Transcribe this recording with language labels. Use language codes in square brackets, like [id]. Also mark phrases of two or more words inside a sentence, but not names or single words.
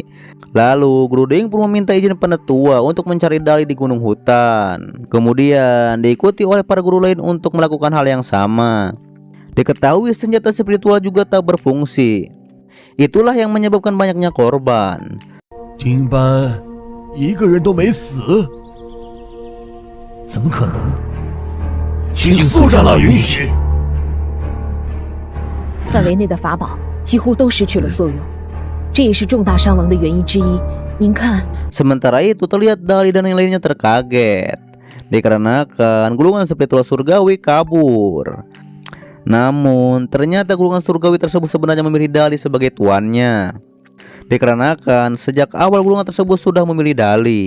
[id] Lalu Guru Ding pun meminta izin penatua untuk mencari Dali di gunung hutan. Kemudian diikuti oleh para guru lain untuk melakukan hal yang sama. Diketahui senjata spiritual juga tak berfungsi. Itulah yang menyebabkan banyaknya korban. [zh] 丁班一个人都没死，怎么可能？请宿长老允许。范围内的法宝几乎都失去了作用，这也是重大伤亡的原因之一。您看， [id] Sementara itu terlihat Dali dan yang lainnya terkaget, dikarenakan gulungan spiritual surgawi kabur. Namun ternyata gulungan surgawi tersebut sebenarnya memilih Dali sebagai tuannya, dikarenakan sejak awal gulungan tersebut sudah memilih Dali.